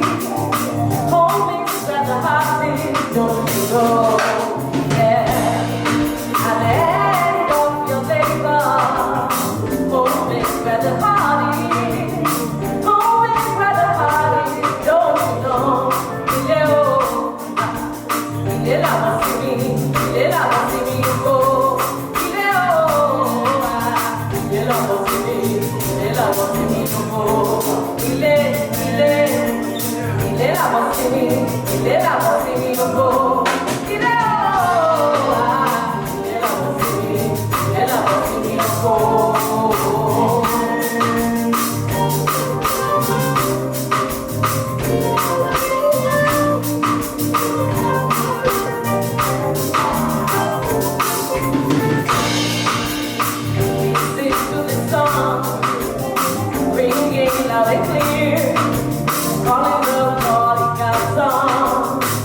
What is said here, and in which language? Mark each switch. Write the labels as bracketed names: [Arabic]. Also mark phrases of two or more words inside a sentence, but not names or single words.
[English] Home is where the heart is, don't you know? Yeah. At the end of your labor, home is where the heart is. Home is where the heart is, don't you know? [Yoruba] Ile la wasimi, ile la wasimi go. Ile la wasimi, ile la wasimi go. Ile la wasimi go. Ile la wasimi go. [English] Listen to the song, ringing loud and clear, calling the song.